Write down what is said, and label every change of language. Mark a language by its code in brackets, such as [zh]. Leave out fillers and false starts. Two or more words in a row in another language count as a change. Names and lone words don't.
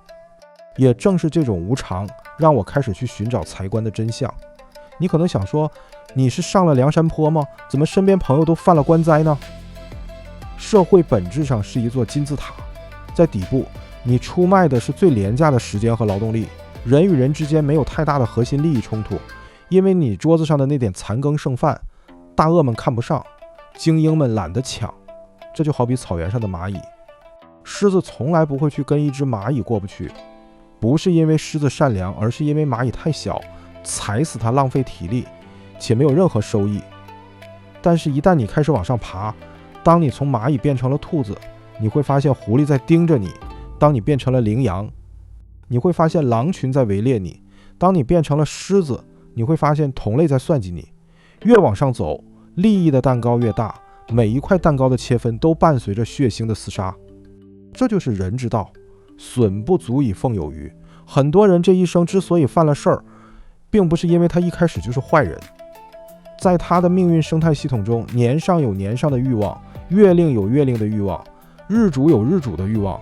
[zh] 也正是這種無常，讓我開始去尋找財官的真相。你可能想說，你是上了梁山坡嗎？怎麼身邊朋友都犯了官災呢？社會本質上是一座金字塔，在底部，你出賣的是最廉價的時間和勞動力，人與人之間沒有太大的核心利益衝突，因為你桌子上的那點殘羹剩飯，大鱷們看不上，精英們懶得搶。這就好比草原上的螞蟻，獅子從來不會去跟一隻螞蟻過不去，不是因為獅子善良，而是因為螞蟻太小，踩死它浪費體力，且沒有任何收益。但是一旦你開始往上爬，當你從螞蟻變成了兔子，你會發現狐狸在盯着你；當你變成了羚羊，你會發現狼群在圍獵你；當你變成了獅子，你會發現同類在算計你。越往上走， 利益的蛋糕越大，每一塊蛋糕的切分都伴隨着血腥的廝殺。這就是人之道，損不足以奉有餘。很多人這一生之所以犯了事兒，並不是因為他一開始就是壞人，在他的命運生態系統中，年上有年上的欲望，月令有月令的欲望，日主有日主的欲望。